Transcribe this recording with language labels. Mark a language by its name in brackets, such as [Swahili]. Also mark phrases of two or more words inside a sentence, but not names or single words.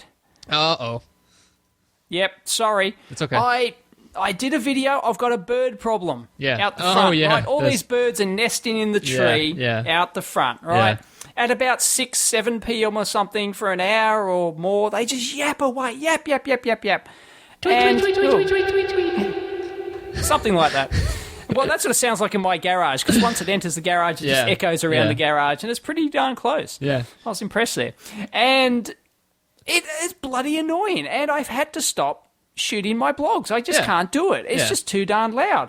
[English] Uh-oh. Yep, sorry. It's okay. I did a video. I've got a bird problem. Yeah. Out the front. Yeah. Right? All these birds are nesting in the tree out the front, right? Yeah. At about 6, 7 p.m. or something for an hour or more, they just yap away. Yap, yap, yap, yap, yap. Tweet, tweet, tweet, tweet, tweet, tweet, tweet. Something like that. Well, that's what it sounds like in my garage, because once it enters the garage, it just echoes around the garage, and it's pretty darn close. Yeah. I was impressed there. And it is bloody annoying, and I've had to stop shooting my blogs. I just can't do it. It's just too darn loud.